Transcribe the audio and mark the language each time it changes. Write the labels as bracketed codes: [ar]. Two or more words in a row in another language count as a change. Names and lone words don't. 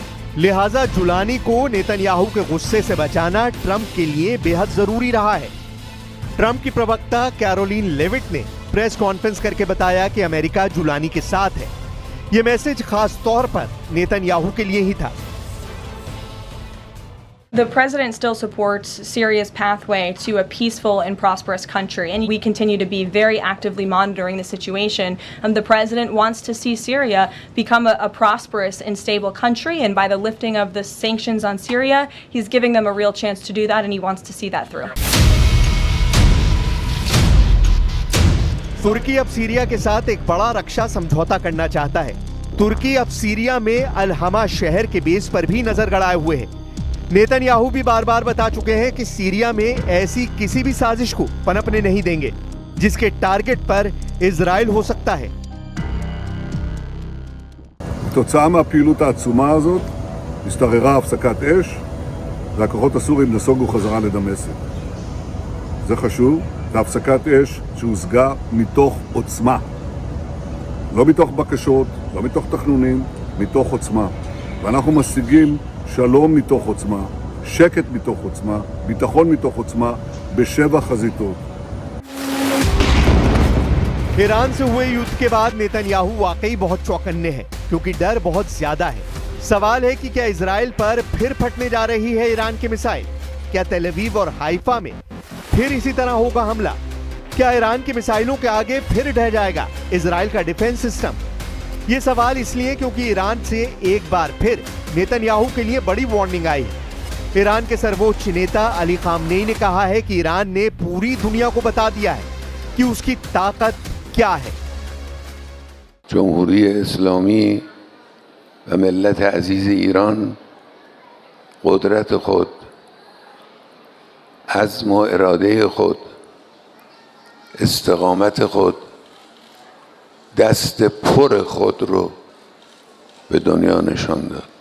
[hi] लिहाजा जुलानी को नेतन्याहू के गुस्से से बचाना ट्रंप के लिए बेहद जरूरी रहा है। ट्रंप की प्रवक्ता कैरोलिन लेविट ने [en] press conference [hi] करके बताया कि अमेरिका जुलानी के साथ है। यह मैसेज खास तौर पर नेतन्याहू के लिए ही था। [en] The president still supports Syria's pathway to a peaceful and prosperous country, and we continue to be very actively monitoring the situation. The president wants to see Syria become a prosperous and stable country, and by the lifting of the sanctions on Syria, he's giving them a real chance to do that, and he wants to see that through. [hi] तुर्की अब सीरिया के साथ एक बड़ा रक्षा समझौता करना चाहता है। तुर्की अब सीरिया में अल हमा शहर के बेस पर भी नजर गड़ाए हुए है। नेतन्याहू भी बार बार बता चुके हैं कि सीरिया में ऐसी किसी भी साजिश को पनपने नहीं देंगे जिसके टारगेट पर इजराइल हो सकता है। [he] כתוצאה מהפעילות העצומה הזאת השתררה הפסקת אש והכוחות הסורים נסוגו חזרה לדמשק. זה חשוב, זה הפסקת אש שהושגה מתוך עוצמה. לא מתוך בקשות, לא מתוך תכנונים, מתוך עוצמה. ואנחנו משיגים שלום מתוך עוצמה, שקט מתוך עוצמה, ביטחון מתוך עוצמה, בשבע חזיתות. [hi] ईरान से हुए युद्ध के बाद नेतन्याहू वाकई बहुत चौकन्ने हैं क्योंकि डर बहुत ज्यादा है। सवाल है कि क्या इजराइल पर फिर फटने जा रही है ईरान की मिसाइल? क्या तेल अवीव और हाइफा में फिर इसी तरह होगा हमला? क्या ईरान की मिसाइलों के आगे फिर ढह जाएगा इजराइल का [en] defense system? [hi] ये सवाल इसलिए क्योंकि ईरान से एक बार फिर नेतन्याहू के लिए बड़ी वार्निंग आई है। ईरान के सर्वोच्च नेता अली खामनेई ने कहा है कि ईरान ने पूरी दुनिया को बता दिया है कि उसकी ताकत क्या है। [fa] جمهوری اسلامی و ملت عزیز ایران قدرت خود، عزم و اراده خود، استقامت خود، دست پر خود رو به دنیا نشان داد.